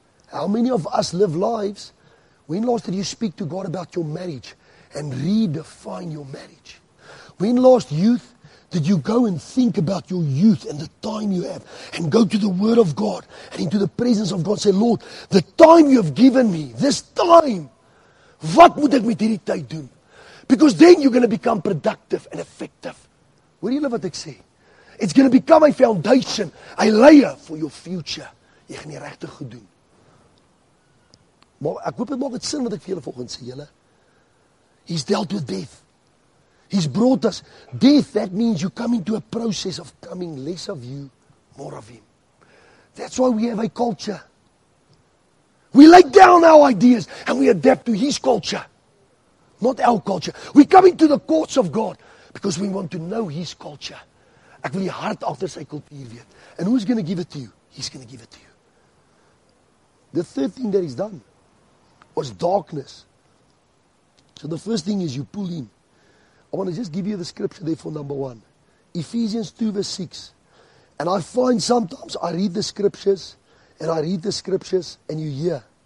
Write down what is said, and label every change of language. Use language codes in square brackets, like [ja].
[en] How many of us live lives? When last did you speak to God about your marriage and redefine your marriage? When last youth did you go and think about your youth and the time you have and go to the Word of God and into the presence of God and say, Lord, the time you have given me, this time [af] Wat moet ek met hierdie tyd doen? [en] Because then you're going to become productive and effective. [af] Hoor julle wat ek sê? [en] It's going to become a foundation, a layer for your future. [af] Jy gaan die regte goed doen. Maar ek hoop dit maak dit sin wat ek vir julle volgens sê, julle. [en] He's dealt with death. He's brought us death. That means you come into a process of coming less of you, more of him. That's why we have a culture. We lay down our ideas and we adapt to his culture, not our culture. We come into the courts of God because we want to know his culture. [af] Ek wil die hart agter sy kultuur weet. [en] And who's going to give it to you? He's going to give it to you. The third thing that he's done was darkness. So the first thing is you pull in. I want to just give you the scripture there for number 1. Ephesians 2 verse 6. And I find sometimes I read the scriptures and you hear.